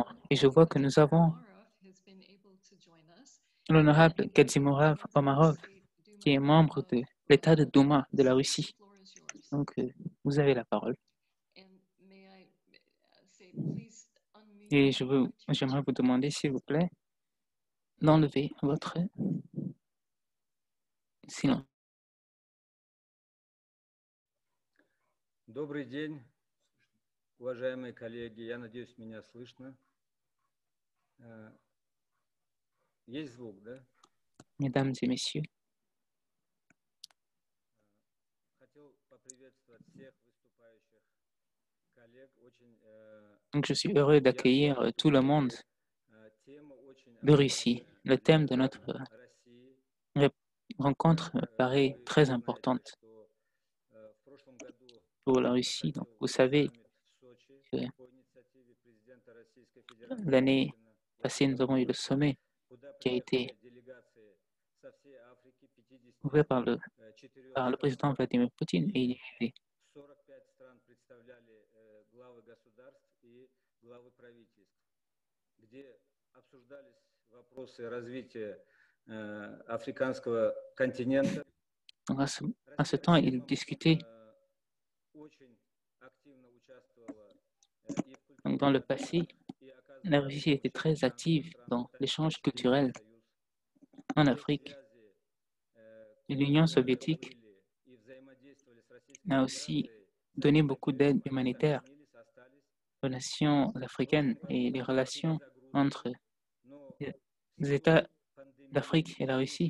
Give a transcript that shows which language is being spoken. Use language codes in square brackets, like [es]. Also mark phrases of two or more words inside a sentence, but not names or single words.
[fr] Et je vois que nous avons l'honorable Kadzimurov Omarov, qui est membre de l'État de Douma de la Russie. Donc, vous avez la parole. Et j'aimerais vous demander, s'il vous plaît, d'enlever votre silence. [ru] Добрый день, уважаемые коллеги. Я надеюсь, меня слышно. Есть звук, да? [fr] Mesdames et messieurs, [ru] Хотел поприветствовать всех выступающих коллег. [fr] donc je suis heureux d'accueillir tout le monde de Russie. Le thème de notre rencontre me paraît très importante pour la Russie. Donc, vous savez, que l'année passée, nous avons eu le sommet qui a été ouvert par le président Vladimir Poutine et il y a eu [ru] 45 стран представляли главы государств и главы правительств, где обсуждались вопросы развития африканского континента. [fr] Donc à ce temps, il discutait. Donc dans le passé, la Russie était très active dans l'échange culturel en Afrique. Et l'Union soviétique a aussi donné beaucoup d'aide humanitaire aux nations africaines et les relations entre les États d'Afrique et la Russie.